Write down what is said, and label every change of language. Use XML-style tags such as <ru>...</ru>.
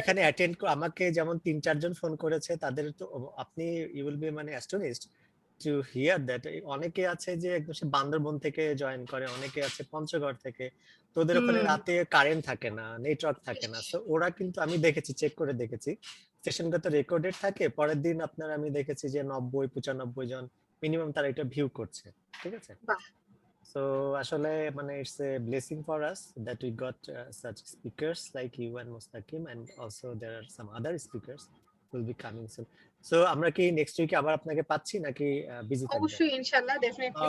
<bn>এখানে অ্যাটেন্ড আমাকে যেমন 3-4 জন ফোন করেছে তাদের তো আপনি</bn> <en>you will be</en> <bn>মানে</bn> <en>astonished to hear that</en> <bn>অনেকে আছে যে একদম সে বান্দরবন থেকে জয়েন করে, অনেকে আছে পঞ্চগড় থেকে। তো ওদের ওখানে রাতে কারেন্ট থাকে না, নেটওয়ার্ক থাকে না। সো ওরা কিন্তু আমি দেখেছি, চেক করে দেখেছি সেশনটা তো রেকর্ডেড থাকে। পরের দিন আপনার আমি দেখেছি যে 90-95 জন মিনিমাম তারা এটা ভিউ করছে। ঠিক আছে, বাহ।</bn> <en>So</en> <bn>আসলে মানে</bn> <en>it's a blessing for us that we got such speakers like you and Mustaqim, and also there are some other speakers who will be coming soon.</en> <bn>So আমরা কি</bn> <en>next week</en> <bn>আবার আপনাকে পাচ্ছি নাকি বিজি থাকবেন? অবশ্যই ইনশাআল্লাহ, definitely.</bn>